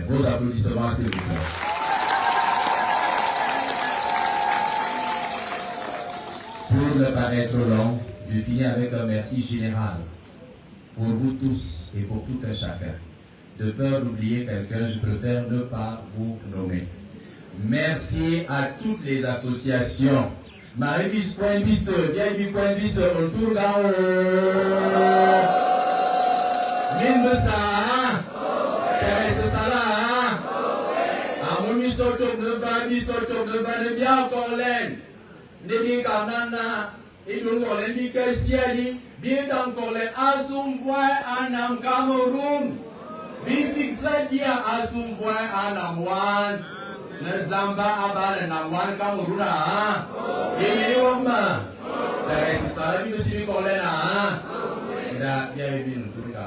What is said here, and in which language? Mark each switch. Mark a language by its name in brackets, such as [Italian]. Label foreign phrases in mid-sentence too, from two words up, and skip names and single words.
[French] Vos applaudissements, s'il vous plaît. Pour ne pas être long, je finis avec un merci général pour vous tous et pour tout un chacun. De peur d'oublier quelqu'un, je préfère ne pas vous nommer. Merci à toutes les associations. Marie-Bis Point Bis, Vieille Point Bis, autour d'en haut. Minbesa, Thérèse Sala, Amoni Sotok Neva, Bisotok Neva, Nebia Corlen, Nebi Kanana, Idun Corlen, Bika Siali, Bidam Corlen, Asum Voix Anam Cameroun, Bifixa Dia Asum Voix Anam Wan, Nezamba Abal Namwan Camerouna, Emini Wamba, Thérèse Sala, Bidosibi Corlena, Da Biabin Turga.